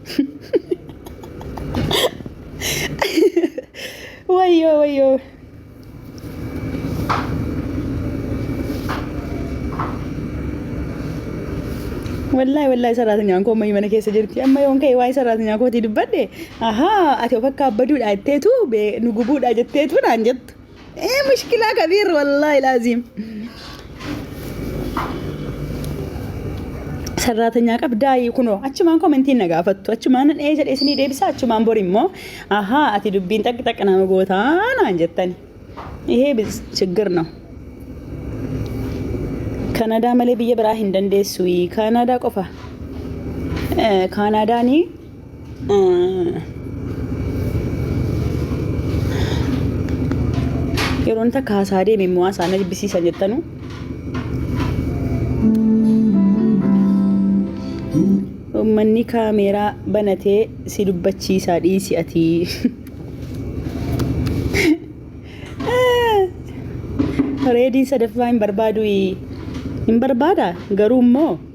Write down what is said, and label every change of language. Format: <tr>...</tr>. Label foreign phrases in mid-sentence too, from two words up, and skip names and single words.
<om>wayyoo wallahi sarraatanyaan koo ammayyuu mana keessa jirti amma yoon ka'e waa'ee sarraatanyaa kootii dubbadhe ahaa ati of akka abbaduudha jetteetu nu gubuudha jetteetu naan jettu</om> <ar>مشكلة كبير والله لازم</ar> <om>sarraatanyaa qabdaa kunoo achumaan komentiin na gaafattu achumaan jedhee isinii deebisa achumaan bor immoo ahaa ati dubbiin xaq nama gootaa naan jettani</om> <am>ይሄ ችግር ነው</am> <om>ካናዳ malee biyya biraa hin dandeessu ካናዳ qofa ካናዳኒ yeroon takka haasaa deeme immoo haasaa na jibbisiisan jettanu ummanni kaameeraa banatee si dubbachiisaa dhiisi ati reediin sadaffaa hin barbaadu hin barbaada garuu immoo</om>